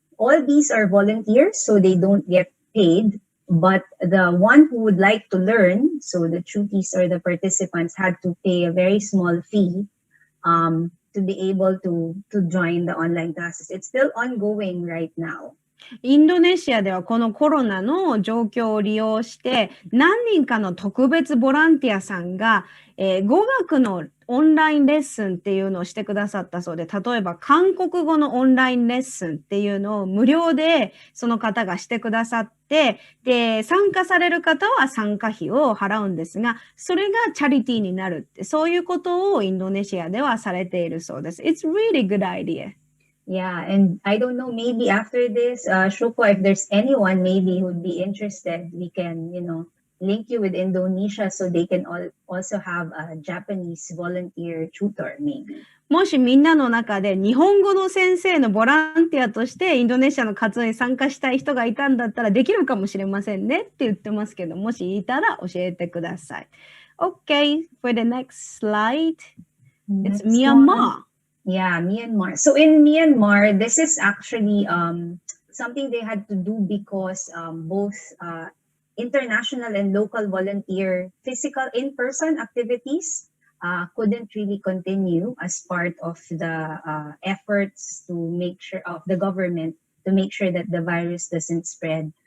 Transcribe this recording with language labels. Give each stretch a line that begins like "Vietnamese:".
English: All these are volunteers, so they don't get paid, but the one who would like to learn, so the chutis or the participants had to pay a very small fee to be able to join the online classes. It's still ongoing right now.
Japanese: インドネシアではこのコロナの状況を利用して何人かの特別ボランティアさんが、語学のオンラインレッスンっていうのをしてくださったそうで、例えば韓国語のオンラインレッスンっていうのを無料でその方がしてくださって、で、参加される方は参加費を払うんですが、それがチャリティーになるって、そういうことをインドネシアではされているそうです。
English: It's really good idea. Yeah, and I don't know, maybe after this, Shoko, if there's anyone maybe who'd be interested, we can, link you with Indonesia so they can also have a Japanese volunteer tutor, maybe.
Japanese: もしみんなの中で日本語の先生のボランティアとしてインドネシアの活動に参加したい人がいたんだったらできるかもしれませんねって言ってますけど、もしいたら教えてください。
English: Okay, for the next slide, it's Next one. Myanmar. Yeah, Myanmar. So in Myanmar, this is actually something they had to do because both international and local volunteer physical in-person activities couldn't really continue as part of the efforts to make sure of the government to make sure that the virus doesn't spread.